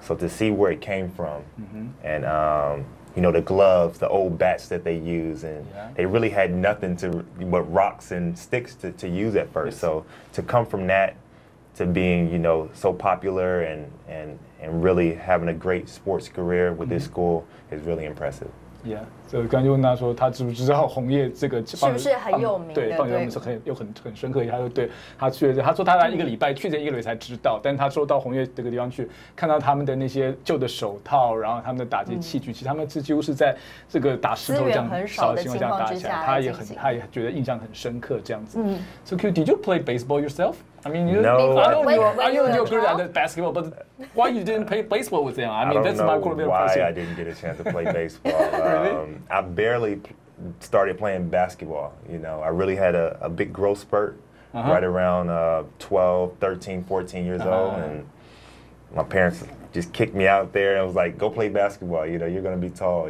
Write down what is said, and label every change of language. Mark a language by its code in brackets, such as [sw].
[en] So to see where it came from, and the gloves, the old bats that they use, and they really had nothing but rocks and sticks to use at first. Yes. So to come from that to being, so popular and really having a great sports career with this school is really impressive. [zh] Yeah， 所以刚才就问他说，他知不知道红叶这个是不是很有名的？对，棒球是很深刻。他就对他去了，他说他来1个礼拜，去前1个礼拜才知道。但他说到红叶这个地方去，看到他们的那些旧的手套，然后他们的打击器具，其实他们几乎是在这个打石头这样少的情况下打起来。他也觉得印象很深刻这样子。 [en] So Q, did you play baseball yourself? I mean, no. I know you're good at basketball, but why you didn't play baseball with them? I mean, that's my question. Why I didn't get a chance to play baseball. Really? I barely started playing basketball. I really had a big growth spurt right around 12, 13, 14 years old, and my parents just kicked me out there and was like, "Go play basketball. You're going to be tall.